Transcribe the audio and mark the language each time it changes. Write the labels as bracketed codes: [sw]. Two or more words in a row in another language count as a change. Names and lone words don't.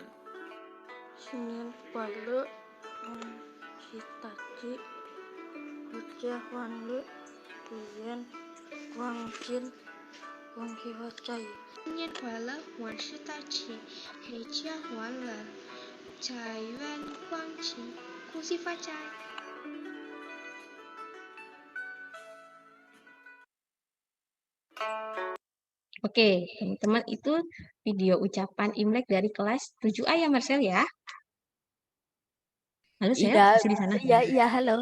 [zh] 新年快乐，万事大吉，阖家欢乐，财源广进，恭喜发财。新年快乐，万事大吉，阖家欢乐，财源广进，恭喜发财。 [id] Oke, teman-teman, itu video ucapan Imlek dari kelas 7A ya, Marcel ya. Halo, Sel, Iya, masih di sana? iya, halo.